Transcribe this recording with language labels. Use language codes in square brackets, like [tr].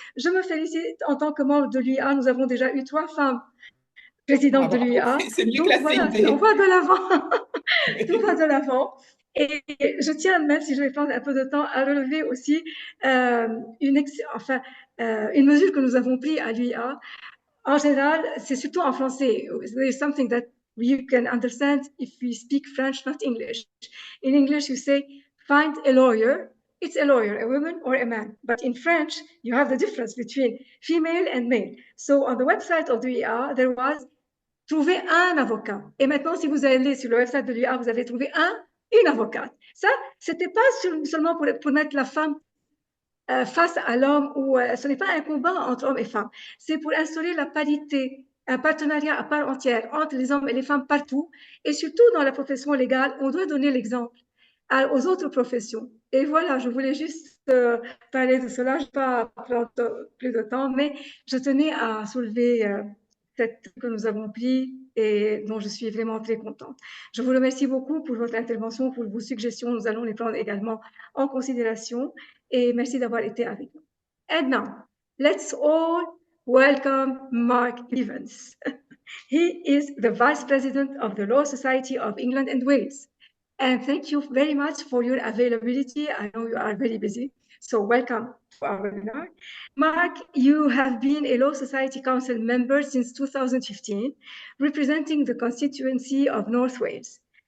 [fr] Je me félicite en tant que membre de l'UIA, nous avons déjà eu 3 femmes présidente de l'UIA. C'est mieux Donc que la voilà, CIB. on va de l'avant. Tout va de l'avant. Et je tiens, même si je vais prendre un peu de temps, à relever aussi une mesure que nous avons prise à l'UIA. En général, c'est surtout en français. [en] There's something that you can understand if we speak French, not English. In English, you say, find a lawyer. It's a lawyer, a woman or a man. But in French, you have the difference between female and male. So on the website of the UIA, there was [fr] trouver un avocat. Et maintenant, si vous allez sur le website de l'UIA, vous avez trouvé une avocate. Ça, c'était pas seulement pour mettre la femme face à l'homme, ou ce n'est pas un combat entre hommes et femmes. C'est pour instaurer la parité, un partenariat à part entière entre les hommes et les femmes partout, et surtout dans la profession légale, on doit donner l'exemple aux autres professions. Et voilà, je voulais juste parler de cela. Je ne vais pas prendre plus de temps, mais je tenais à soulever cette que nous avons pris et dont je suis vraiment très contente. Je vous remercie beaucoup pour votre intervention, pour vos suggestions. Nous allons les prendre également en considération et merci d'avoir été avec nous. [en] And now, let's all welcome Mark Evans. He is the Vice President of the Law Society of England and Wales. And thank you very much for your availability. I know you are very busy, so welcome to our webinar. Mark, you have been a Law Society Council member since 2015, representing the constituency of North Wales.